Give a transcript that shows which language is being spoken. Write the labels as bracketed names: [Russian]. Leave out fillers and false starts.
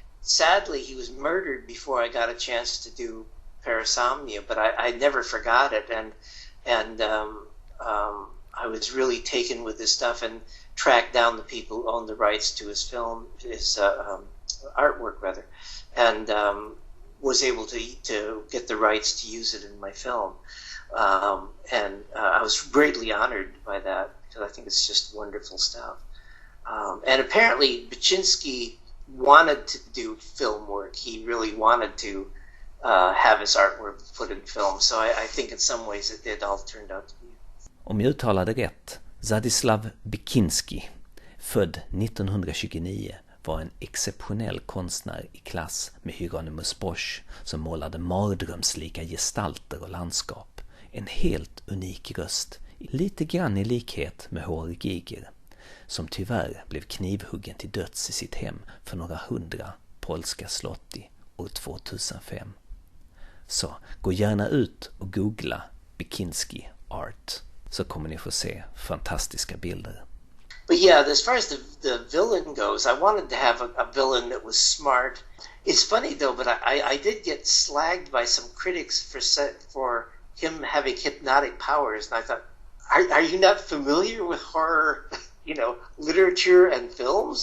[English] Sadly, he was murdered before I got a chance to do Parasomnia, but I never forgot it, and I was really taken with this stuff and tracked down the people who owned the rights to his film, his artwork rather, and was able to get the rights to use it in my film, and I was greatly honored by that because I think it's just wonderful stuff. And apparently, Baczynski wanted to do film work. He really wanted to have his artwork put in film. So I think in some ways it all turned out to be. [Swedish] Om jag uttalade rätt, Władysław Kinski, född 1929, var en exceptionell konstnär i klass med Hieronymus Bosch som målade mardrömslika gestalter och landskap. En helt unik röst, lite grann i likhet med H.R. Giger, som tyvärr blev knivhuggen till döds i sitt hem för några 100 polska zloty år 2005. Så gå gärna ut och googla Kinski art, så kommer ni få se fantastiska bilder. [English] But yeah, as far as the villain goes, I wanted to have a villain that was smart. It's funny though, but I did get slagged by some critics for him having hypnotic powers, and I thought, are you not familiar with horror, literature and films?